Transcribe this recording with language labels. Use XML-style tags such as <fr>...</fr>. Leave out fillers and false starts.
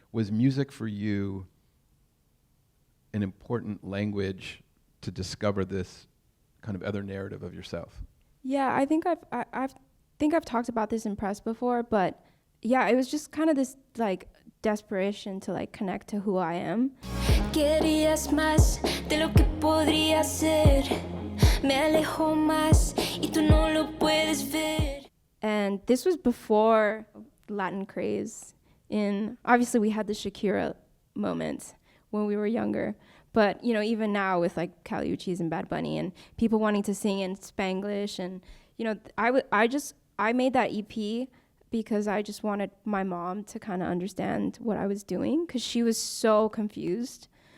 <en>Was music for you an important language to discover this kind of other narrative of yourself? Yeah, I think I've talked about this in press before, but yeah, it was just kind of this desperation to connect to who I am.</en> <es>Querías más de lo que podría ser. Me alejo más y tú no lo puedes ver.</es> <en>And this was before Latin craze. Obviously we had the Shakira moment when we were younger, but even now with Kali Uchis and Bad Bunny and people wanting to sing in Spanglish, and I made that EP because I just wanted my mom to kind of understand what I was doing, because she was so confused.</en>